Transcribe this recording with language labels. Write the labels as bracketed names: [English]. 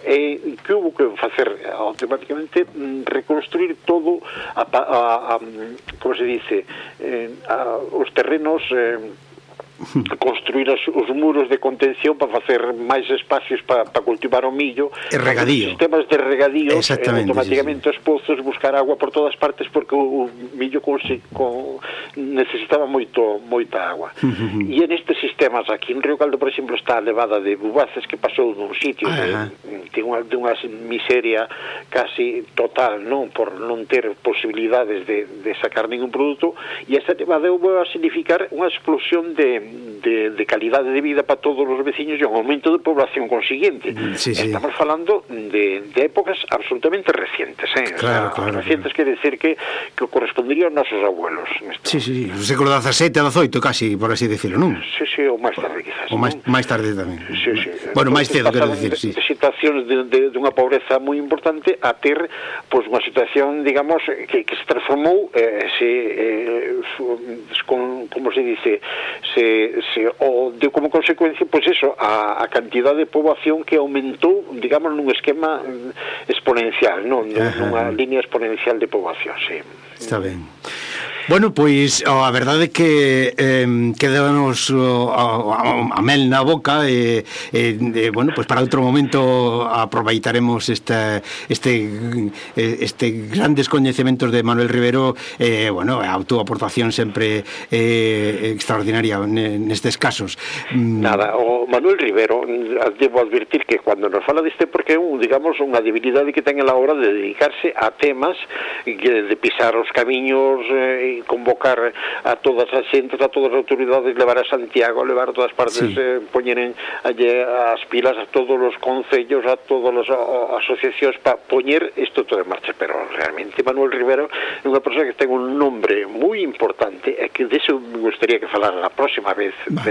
[Galician] E que hubo que facer automáticamente? Reconstruir todo os terrenos, construir os muros de contención para facer máis espacios para cultivar o millo, e regadío, sistemas de regadío, automáticamente os pozos, buscar agua por todas partes porque o millo necesitaba moita agua. E en estes sistemas aquí en Río Caldo, por exemplo, está a levada de Bubaces, que pasou dun sitio de unha miseria casi total, non, por non ter posibilidades de sacar ningún produto, e esta levada vai a significar unha explosión de calidad de vida para todos os veciños e un aumento de población consiguiente. Sí. Estamos falando de épocas absolutamente recientes, ¿eh? Claro. Quiere decir que correspondería a nosos abuelos. Sí, o século XVII, XVIII, casi, por así decirlo, ¿no? Sí, o máis tarde, quizás. O máis tarde tamén. Sí. Bueno, máis cedo, quero decir, sí. De situaciones de unha pobreza moi importante a ter, pues, unha situación, digamos, que se transformou, deu como consecuencia, pois eso, a cantidad de poboación que aumentou, digamos, nun esquema exponencial, non? Nunha línea exponencial de poboación, sí. Está ben. Bueno, pois a verdade é que quedamos a mel na boca, e bueno, pois para outro momento aproveitaremos este grandes coñecementos de Manuel Rivero, bueno, a túa aportación sempre extraordinaria nestes casos. Nada, o Manuel Rivero, debo advertir que cuando nos fala deste, porque é digamos unha debilidade que ten [Spanish] a la hora de [Galician] dedicarse a temas de pisar os camiños, convocar [Spanish] a todas las gentes, a todas las autoridades, [Galician] levar a Santiago, levar a todas partes, sí. [Spanish] Poner allí las pilas a todos los concellos, a todas las asociaciones, para poner esto todo en marcha. Pero realmente Manuel Rivero es una persona que tiene un nombre muy importante, que de eso me gustaría que falara la próxima vez, vale.